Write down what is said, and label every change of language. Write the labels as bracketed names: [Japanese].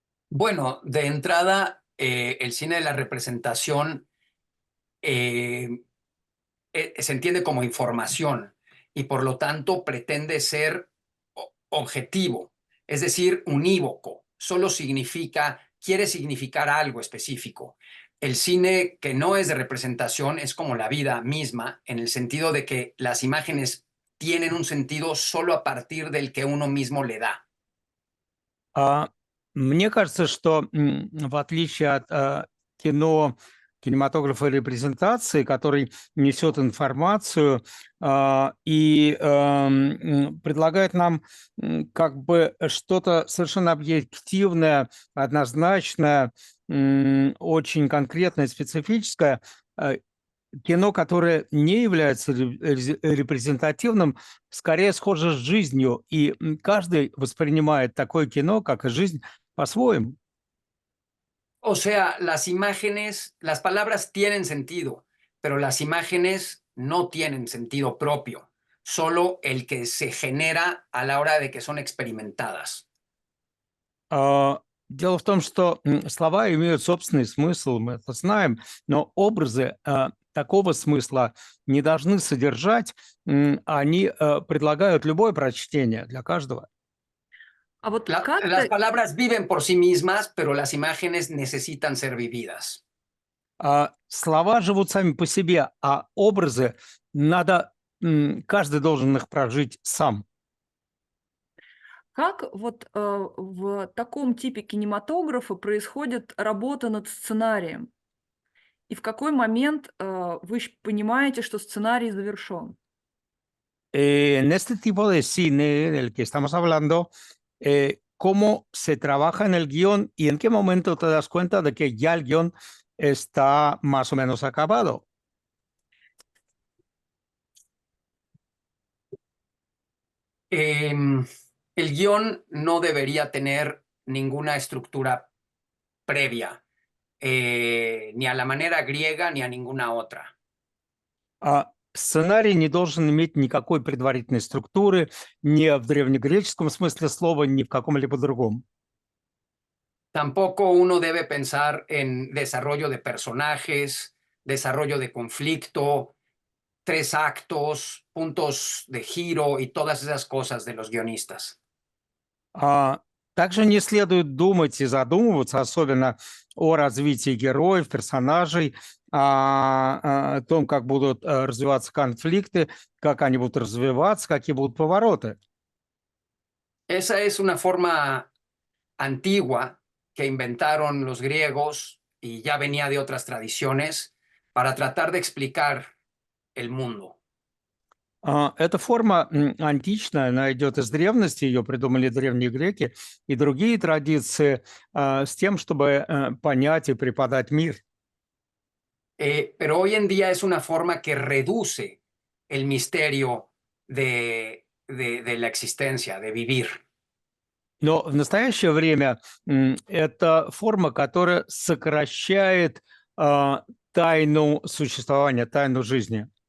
[Spanish] Bueno, de entrada, el cine de la representación se entiende como información y por lo tanto pretende ser objetivo, es decir, unívoco. Solo quiere significar algo específico. El cine que no es de representación es como la vida misma, en el sentido de que las imágenes tienen un sentido solo a partir del que uno mismo le da. [Russian] Мне кажется, что в отличие от кино, кинематографа и репрезентации, который несет информацию и предлагает нам как бы что-то совершенно объективное, однозначное, очень конкретное, специфическое, кино, которое не является репрезентативным, скорее схоже с жизнью, и каждый воспринимает такое кино, как и жизнь, по-своему. [Spanish] O sea, las palabras tienen sentido, pero las imágenes no tienen sentido propio, solo el que se genera a la hora de que son experimentadas. [Russian] Дело в том, что слова имеют собственный смысл, мы это знаем, но образы такого смысла не должны содержать, они предлагают любое прочтение для каждого. А вот [Spanish] Las [Russian] как-то [Spanish] palabras viven por sí mismas, pero las imágenes necesitan ser vividas. [Russian] Слова живут сами по себе, а образы надо, каждый должен их прожить сам. Как вот, в таком типе кинематографа происходит работа над сценарием? И в какой момент, вы понимаете, что сценарий завершен? [Spanish] En este tipo de cine del que estamos hablando, ¿cómo se trabaja en el guión y en qué momento te das cuenta de que ya el guión está más o menos acabado? El guión no debería tener ninguna estructura previa, ni a la manera griega ni a ninguna otra. [Russian] Сценарий не должен иметь никакой предварительной структуры ни в древнегреческом смысле слова, ни в каком-либо другом. [Spanish] Tampoco uno debe pensar en desarrollo de personajes, desarrollo de conflicto, 3 actos, puntos de giro y todas esas cosas de los guionistas. [Russian] Также не следует думать и задумываться, особенно о развитии героев, персонажей, о том, как будут развиваться конфликты, как они будут развиваться, какие будут повороты. [Spanish] Esa es una forma antigua que inventaron los griegos y ya venía de otras tradiciones para tratar de explicar el mundo. [Russian] Эта форма античная, она идет из древности, ее придумали древние греки и другие традиции с тем, чтобы понять и преподать мир. [Spanish] Pero hoy en día es una forma que reduce el misterio de la existencia, de vivir. [Russian] Но в настоящее время это форма, которая сокращает тайну существования, тайну жизни.